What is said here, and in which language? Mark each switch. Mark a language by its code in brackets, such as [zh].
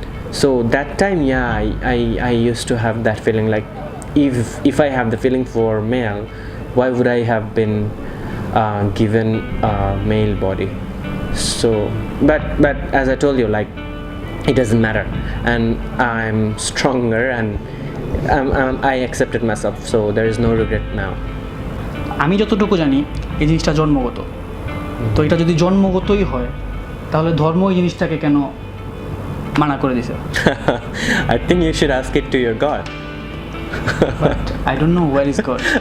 [en] So that time, yeah, I used to have that feeling like if I have the feeling for male, why would I have been given a male body? So but as I told you, like it doesn't matter, and I'm stronger, and I accepted myself, so there is no regret now. [bn] আমি যতটুকু জানি এই জিনিসটা জন্মগত, তো এটা যদি জন্মগতই হয় তাহলে ধর্ম এই জিনিসটাকে কেন মানা করে দিছে? [en] I think you should ask it to your God. But I don't know where is God.